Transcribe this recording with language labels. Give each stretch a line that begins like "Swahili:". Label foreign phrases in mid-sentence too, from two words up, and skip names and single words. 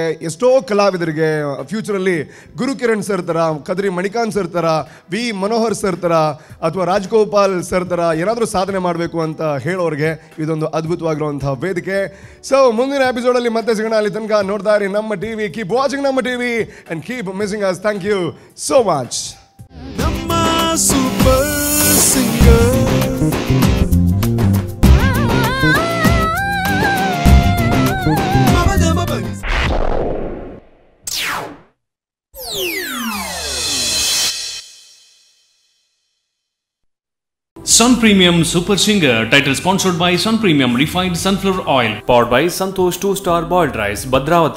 Kannada: ಎಷ್ಟೋ ಕಲಾವಿದರಿಗೆ ಫ್ಯೂಚರಲ್ಲಿ ಗುರುಕಿರಣ್ ಸರ್ ಥರ, ಕದ್ರಿ ಮಣಿಕಾಂತ್ ಸರ್ ಥರ, ವಿ ಮನೋಹರ್ ಸರ್ ಥರ ಅಥವಾ ರಾಜ್ಗೋಪಾಲ್ ಸರ್ ಥರ ಏನಾದರೂ ಸಾಧನೆ ಮಾಡಬೇಕು ಅಂತ ಹೇಳೋರಿಗೆ ಇದೊಂದು ಅದ್ಭುತವಾಗಿರುವಂತಹ ವೇದಿಕೆ. ಸೊ ಮುಂದಿನ ಎಪಿಸೋಡಲ್ಲಿ ಮತ್ತೆ ಸಿಗೋಣ. ಅಲ್ಲಿ ತನಕ ನೋಡ್ತಾ ಇರಿ ನಮ್ಮ ಟಿವಿ.
English: keep watching ನಮ್ಮ ಟಿವಿ and keep missing us. Thank you so much.
Kannada: ನಮ್ಮ ಸೂಪರ್ ಸಿಂಗರ್
English: Sun Premium Super Singer, title sponsored by Sun Premium Refined Sunflower Oil, powered by Santosh 2-star boiled rice, Bhadravati.